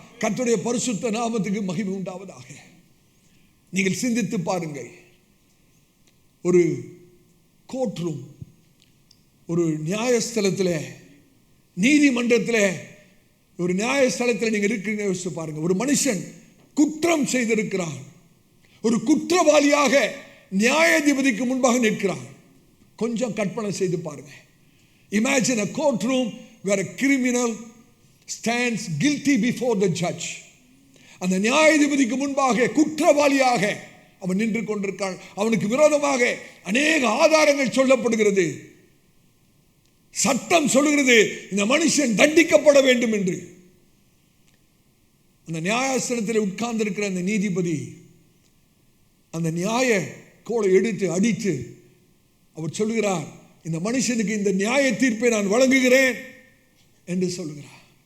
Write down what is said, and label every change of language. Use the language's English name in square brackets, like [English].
[Tamil] கர்த்தருடைய பரிசுத்த நாமத்துக்கு மகிமை உண்டாவதாக. நீங்கள் சிந்தித்து பாருங்கள், ஒரு கோர்ட் ரூம், ஒரு நியாயஸ்தலத்தில், நீதிமன்றத்தில், ஒரு நியாயஸ்தலத்தில் நீங்கள் இருக்கிறீங்க. யோசிச்சு பாருங்க, ஒரு மனுஷன் குற்றம் செய்திருக்கிறான், ஒரு குற்றவாளியாக நியாயாதிபதிக்கு முன்பாக நிற்கிறான். கொஞ்சம் கற்பனை செய்து பாருங்க. [English] Imagine a courtroom where a criminal stands guilty before the judge. [Tamil] அந்த நியாயாதிபதிக்கு முன்பாக குற்றவாளியாக அவன் நின்று கொண்டிருக்கான். அவனுக்கு விரோதமாக அநேக ஆதாரங்கள் சொல்லப்படுகிறது. சட்டம் சொல்லுகிறது இந்த மனுஷன் தண்டிக்கப்பட வேண்டும் என்று. அந்த நியாயாசனத்தில் உட்கார்ந்து இருக்கிற அந்த நீதிபதி அந்த நியாய கோலை எடுத்து அடித்து அவர் சொல்லுகிறார், இந்த மனுஷனுக்கு இந்த நியாய தீர்ப்பை நான் வழங்குகிறேன் என்று சொல்லுகிறார்.